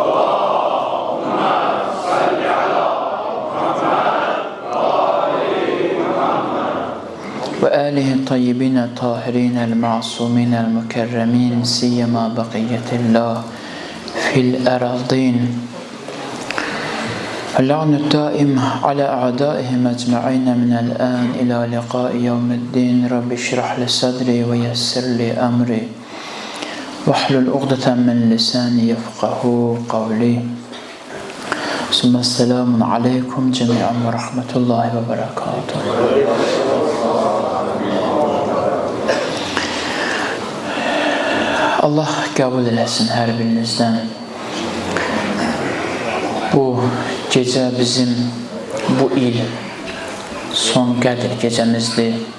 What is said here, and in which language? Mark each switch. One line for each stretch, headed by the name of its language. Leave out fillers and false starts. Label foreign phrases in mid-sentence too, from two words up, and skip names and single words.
Arabic: وآله الطيبين الطاهرين المعصومين المكرمين سيما بقية الله في الأرضين. اللعن الدائم على أعدائهم أجمعين من الآن إلى لقاء يوم الدين رب اشرح لي صدري ويسر لي أمري واحلل عقدة من لساني يفقهوا قولي ثم السلام عليكم جميعا ورحمة الله وبركاته.
Azerbaijani: Allah qəbul eləsin hər birinizdən. Bu gecə bizim bu il son qədr gecəmizdir.